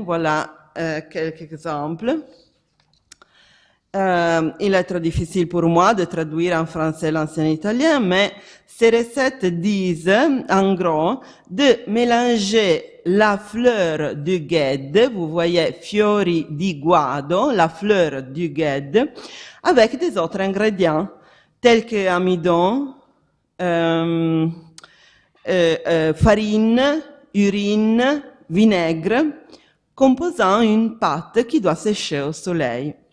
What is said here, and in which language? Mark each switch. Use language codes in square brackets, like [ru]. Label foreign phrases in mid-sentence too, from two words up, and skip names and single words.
[fr] Voilà quelques exemples. Il est trop difficile pour moi de traduire en français l'ancien italien, mais ces recettes disent, en gros, de mélanger la fleur du Gued, vous voyez [it] fiori di guado, [fr] la fleur du Gued, avec des autres ingrédients, tels que amidon, farine, urine, vinaigre, composant une pâte qui doit sécher au soleil.